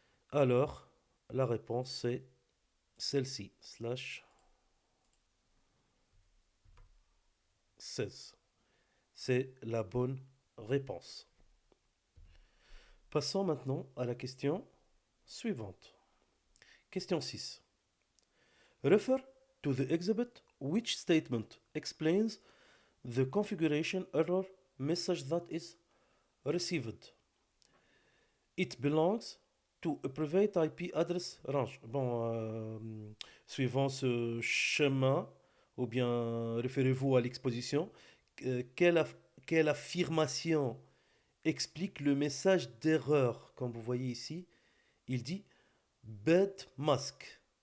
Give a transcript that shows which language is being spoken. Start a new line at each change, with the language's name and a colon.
French: Alors, la réponse c'est celle-ci, slash 16. C'est la bonne réponse. Passons maintenant à la question suivante. Question 6.
English: Refer to the exhibit which statement explains the configuration error message that is received. It belongs to a private IP address range.
French: Bon, suivant ce chemin, ou bien référez-vous à l'exposition, quelle, quelle affirmation explique le message d'erreur? Comme vous voyez ici, il dit bad mask.